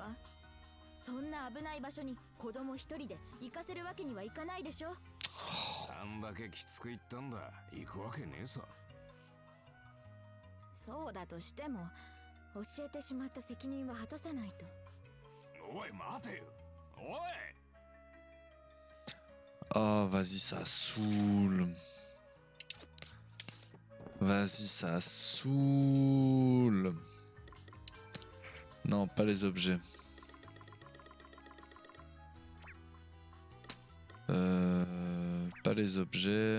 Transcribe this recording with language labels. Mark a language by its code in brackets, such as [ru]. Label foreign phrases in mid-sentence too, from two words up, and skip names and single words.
[ja] そんな危ない場所に子供一人で行かせるわけにはいかないでしょ。あんだけきつく言ったんだ。行くわけねえさ。そうだとしても教えてしまった責任は果たさないと。おい待てよ。おい。 [fr] Oh, vas-y, ça saoule. Vas-y, ça saoule. Non, pas les objets. Pas les objets.